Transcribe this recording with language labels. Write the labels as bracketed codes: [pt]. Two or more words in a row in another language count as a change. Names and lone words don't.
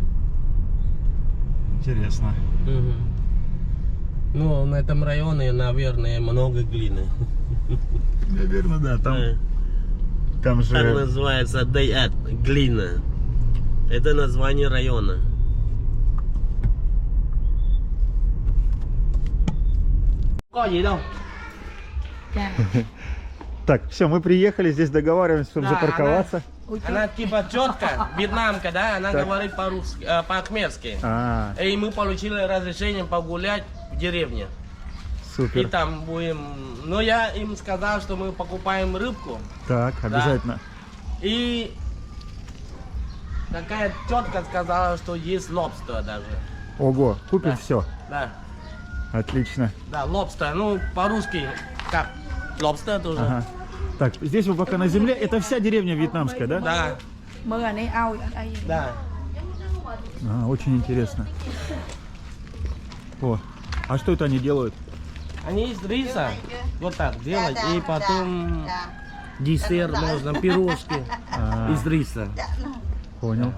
[ru] Интересно. Ну, на этом районе, наверное, много глины. Наверное, да. Там же... Так называется Дай Эт. Глина. Это название района. [vi] Có gì đâu. Dạ. [ru] Так, все, мы приехали, здесь договариваемся, чтобы Да, запарковаться. Она типа тетка, вьетнамка, да, она говорит по-русски, по-ахмерски. А, И мы получили разрешение погулять в деревне. И супер. там будем... Но я им сказал, что мы покупаем рыбку. Так, обязательно. И такая тетка сказала, что есть лобстер даже. Ого, купим Да. все. Да, Отлично. да, лобстер. Ну, по-русски как? Лобстер тоже. Ага. Так, здесь вы пока на земле. Это вся деревня вьетнамская, да? Да, [vi] Mưa này ao ở đây. [ru] да. А, очень интересно. О, а что это они делают? Они из риса вот так делают, и потом десерт можно, пирожки А, из риса. понял.